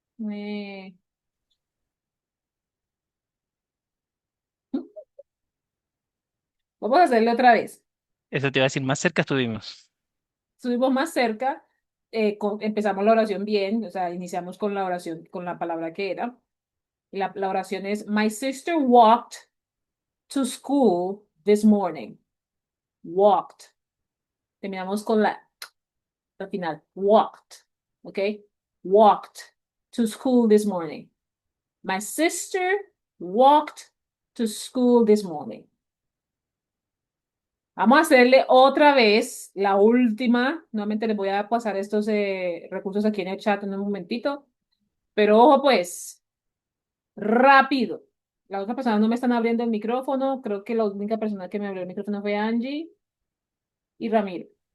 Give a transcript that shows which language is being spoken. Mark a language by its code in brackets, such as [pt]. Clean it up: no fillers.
[es] Eh, Vamos a hacerlo otra vez. Eso te iba a decir, más cerca estuvimos. Estuvimos más cerca, empezamos la oración bien, o sea, iniciamos con la oración, con la palabra que era. La oración es, [en] My sister walked to school this morning. [es] Walked. Terminamos con al final. Walked. ¿Ok? [en] Walked to school this morning. My sister walked to school this morning. [es] Vamos a hacerle otra vez la última. Nuevamente les voy a pasar estos recursos aquí en el chat en un momentito. Pero ojo pues, rápido. Las otras personas no me están abriendo el micrófono. Creo que la única persona que me abrió el micrófono fue Angie y Ramiro.